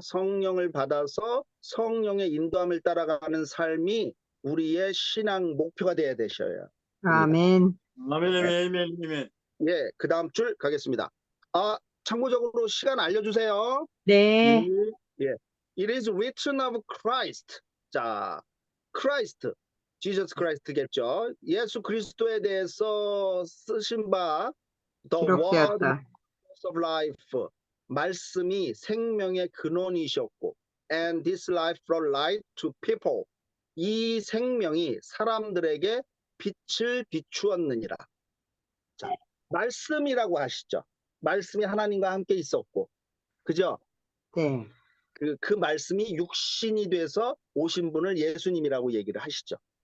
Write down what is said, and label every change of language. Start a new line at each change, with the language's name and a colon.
Korean: 성령을 받아서 성령의 인도함을 따라가는 삶이 우리의 신앙 목표가 돼야 되셔야 됩니다. 아멘. 아멘, 네. 아멘, 아멘. 예, 그 다음 줄 가겠습니다. 참고적으로 시간 알려주세요. 네.
English: 예. It is written of Christ.
Korean: 자, Christ, Jesus Christ겠죠. 예수 그리스도에 대해서 쓰신 바
English: The Word
Korean: 기록되었다.
English: of Life,
Korean: 말씀이 생명의 근원이셨고
English: and this life brought light to people.
Korean: 이 생명이 사람들에게 빛을 비추었느니라. 자, 말씀이라고 하시죠. 말씀이 하나님과 함께 있었고, 그죠? 네. 그 말씀이 육신이 돼서 오신 분을 예수님이라고 얘기를 하시죠.